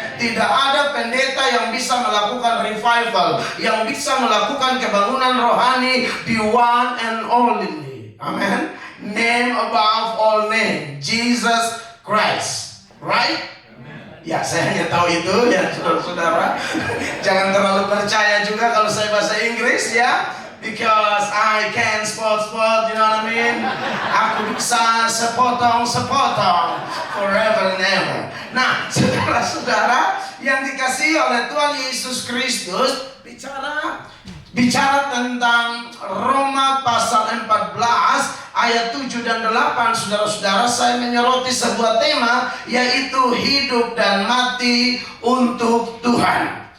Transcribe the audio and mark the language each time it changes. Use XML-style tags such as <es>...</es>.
<id>Tidak ada pendeta yang bisa melakukan revival, yang bisa melakukan kebangunan rohani di</id> <en>one and only. Amen. Name above all name, Jesus Christ. Right?</en> <id>Ya, saya hanya tahu itu ya, saudara-saudara. Jangan terlalu percaya juga kalau saya bahasa Inggris ya.</id> <en>Because I can spot, you know what I mean?</en> <id>Aku bisa sepotong</id> <en>forever and ever.</en> <id>Nah, saudara-saudara yang dikasihi oleh Tuhan Yesus Kristus, bicara tentang Roma pasal 14 ayat 7 dan 8, saudara-saudara, saya menyoroti sebuah tema, yaitu hidup dan mati untuk Tuhan.</id>